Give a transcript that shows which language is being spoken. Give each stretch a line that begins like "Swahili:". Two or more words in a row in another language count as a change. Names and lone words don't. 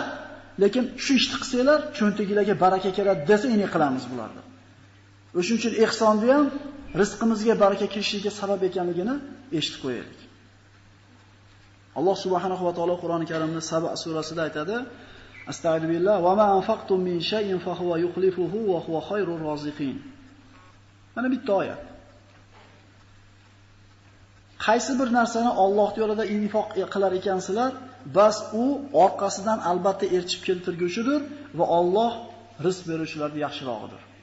Uzbek: Lekin shu ishni qilsanglar, cho'ntagingizga baraka keladi desa, ini qilamiz bularni. O'shuning uchun ihsonni ham rizqimizga baraka kelishligiga sabab ekanligini eshitib qo'yaylik. Alloh subhanahu va taolo Qur'oni Karimda Saba surasida aytadi:
Arabic: أستغفر الله وما أنفقتم من شيء فهو يخلفه وهو خير الرازقين.
Uzbek: Mana bitta oyat. Qaysi bir narsani Alloh yo'lida infoq qilar ekansizlar, bas u orqasidan albatta elchib keltirguvchidir va Alloh rizq beruvchilardan yaxshirog'idir.